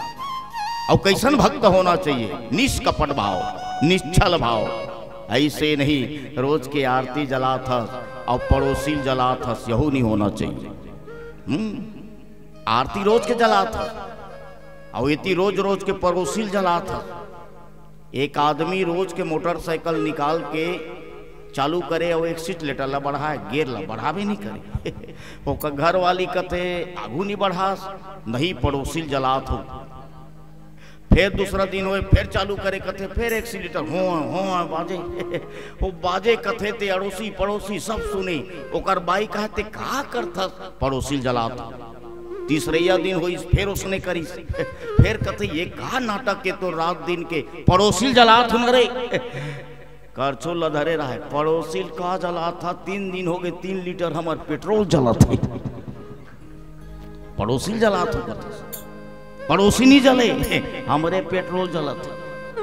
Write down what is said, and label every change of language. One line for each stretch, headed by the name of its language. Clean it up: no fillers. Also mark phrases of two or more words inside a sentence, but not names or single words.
Chhattisgarhi: और कैसन भक्त होना चाहिए, निष्कपट भाव, निश्चल भाव, ऐसे नहीं रोज के आरती जला था और पड़ोसी जला था, यहू नहीं होना चाहिए। आरती रोज के जला था और इतनी रोज रोज के पड़ोसी जला था। एक आदमी रोज के मोटरसाइकिल निकाल के चालू करे और एक्सीलेटर ला बढ़ाए, गेर ला बढ़ा भी नहीं करे ओका घर वाली कथे आगू नहीं बढ़ा, नहीं पड़ोसी जलात हो। फिर दूसरा दिन हो फिर चालू करे कथे, फिर एक्सीलेटर हो बाजे वो बाजे कथे ते अड़ोसी पड़ोसी सब सुने, ओकर बाई कहते का करता पड़ोसी जलात। तीसरा दिन हुई फिर उसने करी, फिर कथे ये का नाटक के तो रात दिन के पड़ोसी जलात न रे करछो लधरे रहा है। पड़ोसी का जला था, 3 दिन हो गए 3 लीटर हमार पेट्रोल जला था, पड़ोसी जला था, पड़ोसी नहीं जले हमारे पेट्रोल जला था।